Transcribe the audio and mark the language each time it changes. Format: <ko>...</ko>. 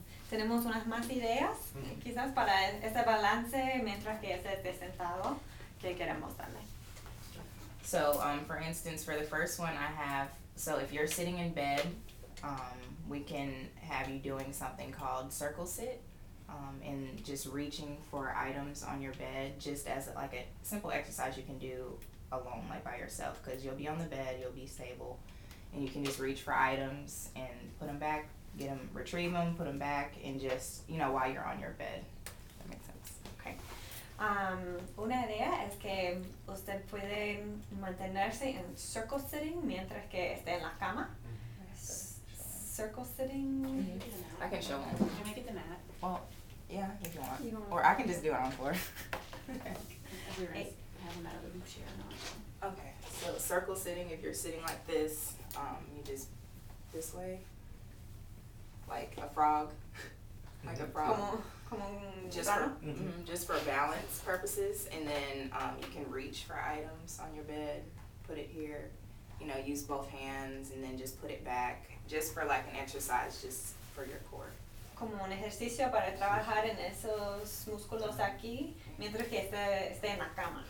<es>Tenemos unas más ideas, quizás para ese balance mientras que esté sentado, que queremos darle.</es> <en>So, for instance, for the first one I have, so if you're sitting in bed, we can have you doing something called circle sit, and just reaching for items on your bed, just as like a simple exercise you can do alone, like by yourself, because you'll be on the bed, you'll be stable, and you can just reach for items and put them back, retrieve them, put them back, and just, while you're on your bed. That makes sense. Okay.</en> <es>Una idea es que usted puede mantenerse en circle sitting mientras que esté en la cama.</es> <en>Circle sitting. I can show them. Can I get the mat? Well, yeah, if you want. You don't Or I can just do it on the floor. If we were Hey. have them out of the chair or not. Okay, so circle sitting, if you're sitting like this, you just this way, like a frog, like a frog.</en> <es>Como un</es> <en>Just for,</en> <es>gusano.</es> <en>just for balance purposes, and then you can reach for items on your bed, put it here, use both hands, and then just put it back, just for like an exercise, just for your core.</en> <es>Como un ejercicio para trabajar en esos músculos aquí mientras que esté en la cama.</es>